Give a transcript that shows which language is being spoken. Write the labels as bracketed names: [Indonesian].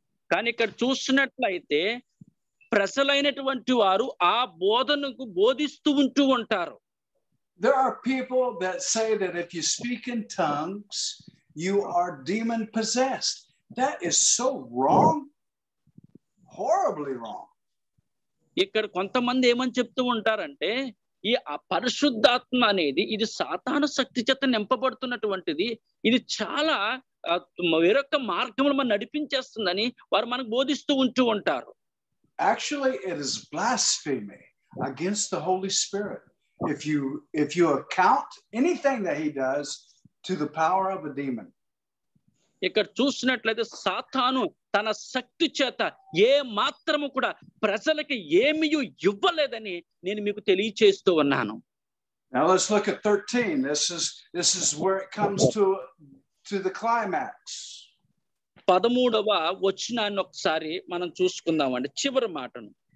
[Telugu] కానీ ఇక్కడ చూసినట్లయితే ప్రజలైనటువంటి వారు ఆ బోధనకు బోధిస్తూ ఉంటూ ఉంటారు. [English] There are people that say that if you speak in tongues, you are demon possessed. That is so wrong. Horribly wrong. [Telugu] ఇక్కడ కొంతమంది ఏమని చెప్తూ ఉంటారంటే ఈ పరిశుద్ధాత్మ అనేది ఇది సాతాను శక్తి చేత నింపబడుతున్నటువంటిది, ఇది చాలా వేరొక మార్గంలో మనం నడిపించేస్తుందని వారు మనకు బోధిస్తూ ఉంటూ ఉంటారు. [English] Actually, it is blasphemy against the Holy Spirit if you account anything that he does to the power of a demon. [Telugu] ఇక్కడ చూసినట్లయితే సాతాను తన శక్తి చేత ఏ మాత్రము కూడా ప్రజలకి ఏమీ ఇవ్వలేదని నేను మీకు తెలియచేస్తూ ఉన్నాను. [English] Now let's look at 13. This is where it comes to the climax. [Telugu] 13వ వచనాన్ని ఒకసారి మనం చూసుకుందామండి, చివరి మాటను.